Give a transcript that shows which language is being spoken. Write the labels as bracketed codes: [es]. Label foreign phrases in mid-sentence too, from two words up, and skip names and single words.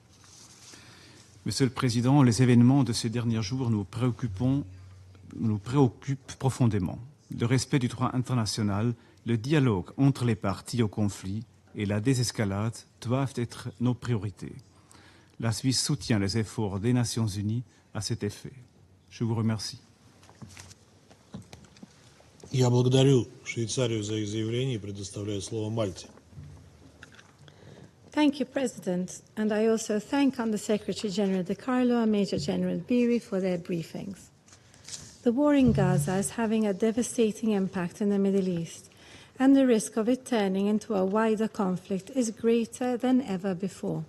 [fr] Monsieur le Président, les événements de ces derniers jours nous préoccupent profondément. Le respect du droit international, le dialogue entre les parties au conflit et la désescalade doivent être nos priorités. La Suisse soutient les efforts des Nations Unies à cet effet. Je vous remercie. [ru] Я благодарю Швейцарию за их заявление и предоставляю слово Мальте. [en] Thank you, President, and I also thank Under-Secretary General De Carlo and Major General Beery for their briefings. The war in Gaza is having a devastating impact in the Middle East, and the risk of it turning into a wider conflict is greater than ever before.